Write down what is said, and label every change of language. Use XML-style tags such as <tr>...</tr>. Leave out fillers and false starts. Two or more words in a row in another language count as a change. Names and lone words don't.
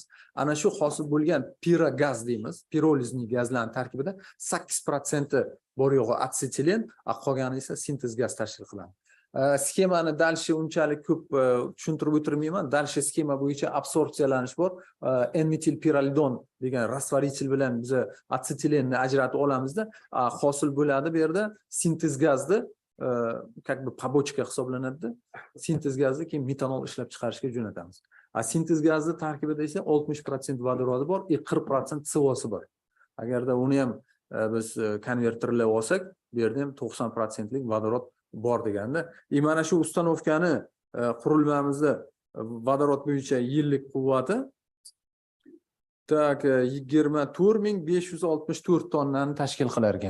<uz>Ana shu hosil bo'lgan pirogaz deymiz, pirolizning gazlarning tarkibida 8% bor yo'g'i atsetilen, qolgani esa sintez gaz tashkil qiladi. Sxemani dalshi unchalik ko'p tushuntirib o'tirmayman. Dalshi sxema bo'yicha absorpsiyalanish bor. N-metil piralidon degan rasvarichil bilan biz atsetilenni ajratib olamizda, hosil bo'ladi bu yerda sintez gazni</uz> <ru>как бы побочка</ru> <uz>hisoblanadi. Sintez gazni keyin metanol ishlab chiqarishga jo'natamiz. Sintez gazni tarkibida esa 60% vodorodi bor, 40% CO-si bor. Agarda uni ham biz konverterlab olsak, bu yerda ham 90% lik vodorod bor deganda. Mana shu ustanovkani qurilmamizda vodorod bo'yicha yillik quvvati 24.564 tonnani tashkil qilar ekan.</uz>